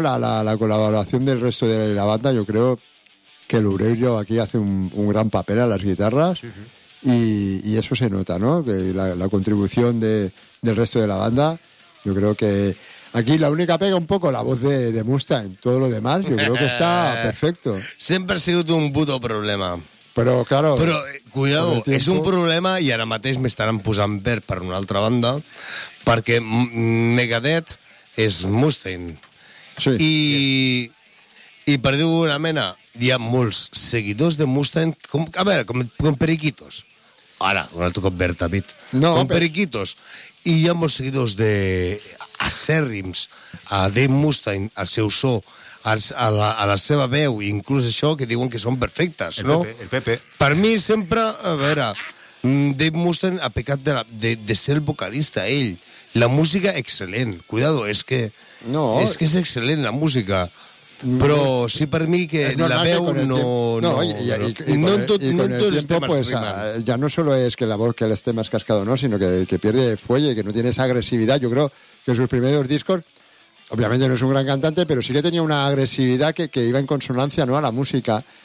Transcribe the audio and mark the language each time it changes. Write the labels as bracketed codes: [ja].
[es] La colaboración del resto de la banda, yo creo. Que el Obrero aquí hace un gran papel a las guitarras, sí, sí. Y eso se nota, ¿no? Que la contribución del resto de la banda, yo creo que aquí la única pega un poco la voz de Mustaine, todo lo demás yo creo que está perfecto. Siempre ha sido un puto problema. Pero claro... Però, cuidado, tiempo... [ca] és un problema i ara mateix m'estaran posant verd per una altra banda, perquè Megadeth és Mustaine. Sí. I... Yes. I per dir-ho una mena, hi ha molts seguidors de Mustaine, com periquitos. Ara, un altre cop verd, David. No, com periquitos. I hi ha molts seguidors de acèrrims a Dave Mustaine, al seu so, a la seva veu, i inclús això, que diuen que són perfectes, el no? El Pepe. Per mi sempre, a veure, Dave Mustaine ha pecat de ser el vocalista, ell. La música, excel·lent. [es] Cuidado, [ca] és que... No. És que és excel·lent, la música... Però sí, per mi, que la veu [es] ya no solo es que la voz que le esté más cascado, ¿no? Sino que pierde fuelle, que no tiene esa agresividad. Yo creo que en sus primeros discos, obviamente no es un gran cantante, pero sí que tenía una agresividad que iba en consonancia, ¿no?, a la música.